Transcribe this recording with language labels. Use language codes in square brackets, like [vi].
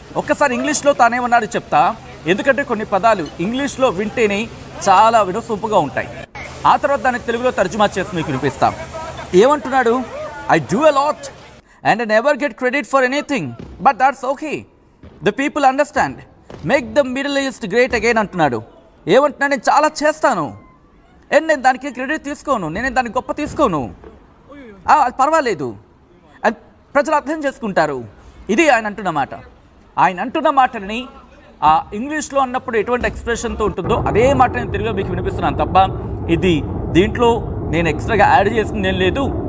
[te] ఒక్కసారి ఇంగ్లీష్లో తానేమన్నాడు చెప్తా, ఎందుకంటే కొన్ని పదాలు ఇంగ్లీష్లో వింటేనే చాలా వినసొంపుగా ఉంటాయి. ఆ తర్వాత దాన్ని తెలుగులో తర్జుమా చేసి మీకు వినిపిస్తాం. ఏమంటున్నాడు? [en] I do a lot and I never get credit for anything, but that's okay. The people understand. Make the Middle East great again [te] అంటున్నాడు. ఏమంటున్నా, నేను చాలా చేస్తాను, నేను దానికి క్రెడిట్ తీసుకోను, నేను దానికి గొప్ప తీసుకోను, అది పర్వాలేదు అని ప్రజలు అర్థం చేసుకుంటారు. ఇది ఆయన అంటున్న మాట. ఆయన అంటున్న మాటని ఆ ఇంగ్లీష్లో అన్నప్పుడు ఎటువంటి ఎక్స్ప్రెషన్తో ఉంటుందో అదే మాట నేను తిరిగి మీకు వినిపిస్తున్నాను తప్ప ఇది దీంట్లో నేను ఎక్స్ట్రాగా యాడ్ చేసింది ఏం లేదు.